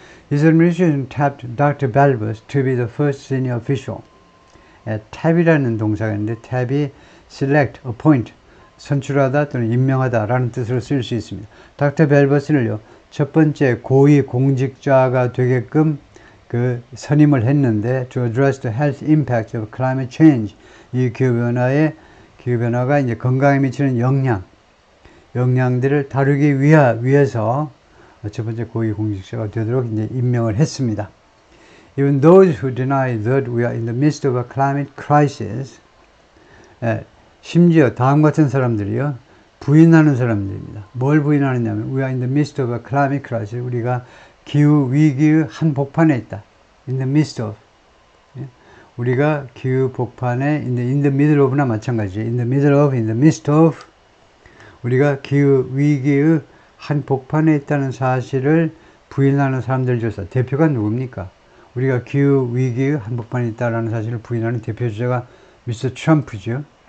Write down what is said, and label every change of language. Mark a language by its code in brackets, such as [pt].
[en] His administration tapped Dr. Balbus to be the first senior official. [ko] tab이라는 동사가 있는데 tab이 select, appoint, 선출하다 또는 임명하다 라는 뜻으로 쓸 수 있습니다. [en] Dr. [ko] Balbus는요, 첫 번째 고위 공직자가 되게끔 그 선임을 했는데 [en] to address the health impact of climate change, [ko] 이 기후변화가 이제 건강에 미치는 영향들을 다루기 위해서 첫 번째 고위 공직자가 되도록 이제 임명을 했습니다. [en] Even those who deny that we are in the midst of a climate crisis, [ko] 심지어 다음 같은 사람들이요, 부인하는 사람들입니다. 뭘 부인하느냐면 [en] we are in the midst of a climate crisis, [ko] 우리가 기후 위기의 한복판에 있다. [en] In the midst of. [ko] 우리가 기후 복판에 [en] in the middle of [ko] 나 마찬가지죠. [en] In the middle of, in the midst of. [ko] 우리가 기후 위기의 한복판에 있다는 사실을 부인하는 사람들 중에서 대표가 누굽니까? 우리가 기후위기의 한복판에 있다는 사실을 부인하는 대표 주자가 미스터 트럼프죠.